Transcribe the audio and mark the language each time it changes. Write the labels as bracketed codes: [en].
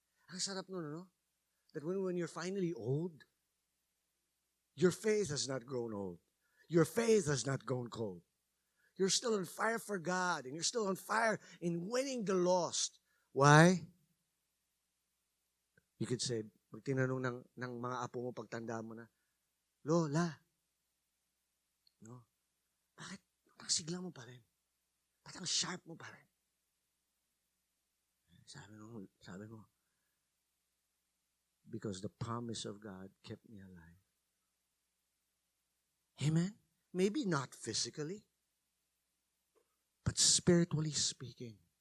[tl] Ang sarap nun, no? [en] That when you're finally old, your faith has not grown old. Your faith has not grown cold. You're still on fire for God, and you're still on fire in winning the lost. Why? You could say, [tl] pag tinanong ng mga apo mo, pagtanda mo na, Lola, no? Bakit ang sigla mo pa rin? Bakit ang sharp mo pa rin? Sabi mo, [en] because the promise of God kept me alive. Amen? Maybe not physically, but spiritually speaking.